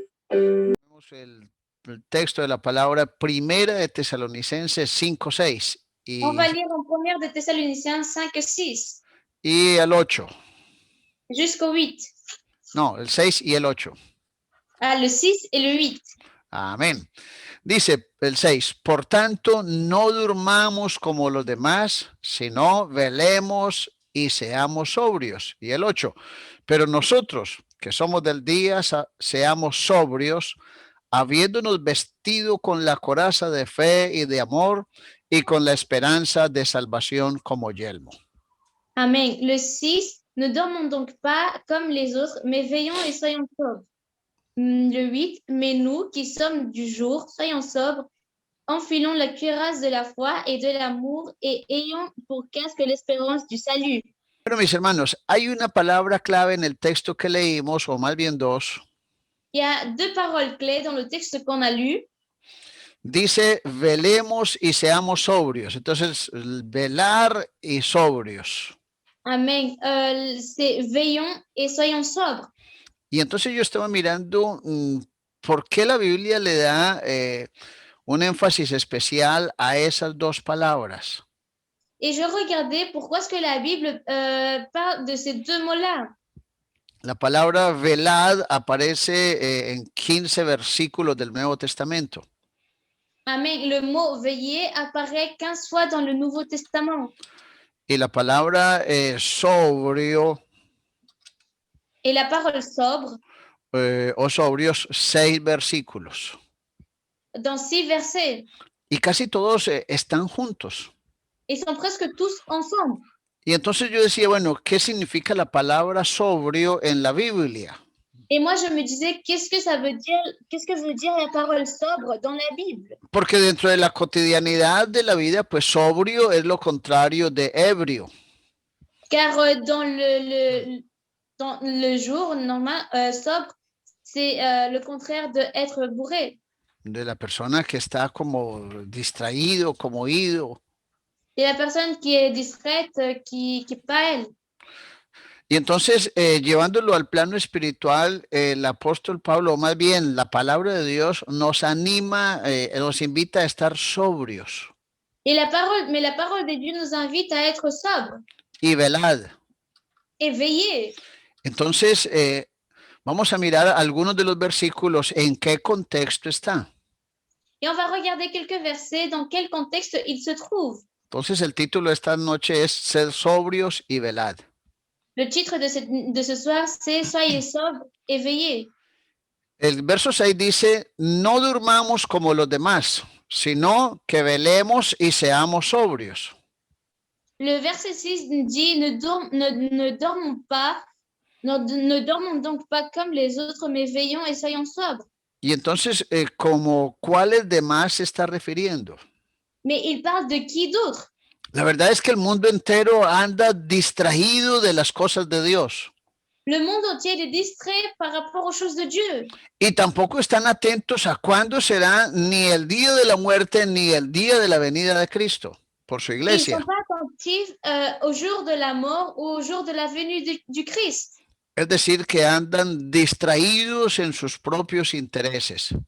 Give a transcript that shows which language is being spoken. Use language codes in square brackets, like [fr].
[es] El texto de la palabra primera de Tesalonicenses 5:6 [fr] On va lire en première de Thessaloniciens 5 et 6 [es] y el 8. [fr] jusqu'au 8. [es] No, el 6 y el 8. [fr] Ah, le 6 et le 8. [es] Amén. Dice el 6, por tanto, no durmamos como los demás, sino velemos y seamos sobrios. Y el 8, pero nosotros, que somos del día, seamos sobrios, habiéndonos vestido con la coraza de fe y de amor y con la esperanza de salvación como yelmo. Amen. [fr] Le 6, ne dormons donc pas comme les autres, mais veillons et soyons sobres. Le 8, mais nous qui sommes du jour, soyons sobres, enfilons la cuirasse de la foi et de l'amour et ayons pour casque l'espérance du salut. [es] Bueno, mis hermanos, hay una palabra clave en el texto que leímos, o más bien dos. [fr] Il y a deux paroles clés dans le texte qu'on a lu. [es] Dice, velemos y seamos sobrios. Entonces, velar y sobrios. Amen. [fr] C'est veillons et soyons sobres. [es] Y entonces yo estaba mirando por qué la Biblia le da un énfasis especial a esas dos palabras. [fr] Et je regardais pourquoi est-ce que la Bible parle de ces deux mots-là. [es] La palabra velad aparece en 15 versículos del Nuevo Testamento. Amen. [fr] Le mot veiller apparaît 15 fois dans le Nouveau Testament. [es] Y la palabra sobrio [fr] Et la parole sobre, [es] o sobrios, 6 versículos. [fr] dans 6 versets. [es] Y casi todos están juntos. [fr] Ils sont presque tous ensemble. [es] Y entonces yo decía, bueno, ¿qué significa la palabra sobrio en la Biblia? [fr] Et moi, je me disais, qu'est-ce que veut dire la parole sobre dans la Bible? [es] Porque dentro de la cotidianidad de la vida, pues sobrio es lo contrario de ebrio. [fr] Car dans le jour, normal, sobre, c'est le contraire d'être bourré. [es] De la persona que está como distraído, como ido. [fr] Et la personne qui est distraite, qui n'est pas elle. [es] Y entonces, llevándolo al plano espiritual, el apóstol Pablo, o más bien la palabra de Dios, nos anima, nos invita a estar sobrios. [fr] Mais la parole de Dieu nous invite à être sobre [es] Y velad. [fr] et veiller. [es] Entonces, vamos a mirar algunos de los versículos en qué contexto está. [fr] Et on va regarder quelques versets dans quel contexte ils se trouvent. [es] Entonces, el título de esta noche es Ser sobrios y velad. [fr] Le titre de ce soir, c'est Soyez sobres et veillez. [es] El verso 6 dice, no durmamos como los demás, sino que velemos y seamos sobrios. [fr] Le verset 6 dit, ne dormons pas, ne dormons donc pas comme les autres, mais veillons et soyons sobres. [es] Y entonces, ¿como cuáles demás se está refiriendo? [fr] Mais il parle de qui d'autre? [es] La verdad es que el mundo entero anda distraído de las cosas de Dios. [fr] Le monde entier est distrait par rapport aux choses de Dieu. [es] Y tampoco están atentos a cuándo será ni el día de la muerte ni el día de la venida de Cristo por su [fr] Ils ne [es] iglesia. [fr] sont pas attentifs au jour de la mort ou au jour de la venue du Christ. [es] Es decir, que andan distraídos en sus propios intereses.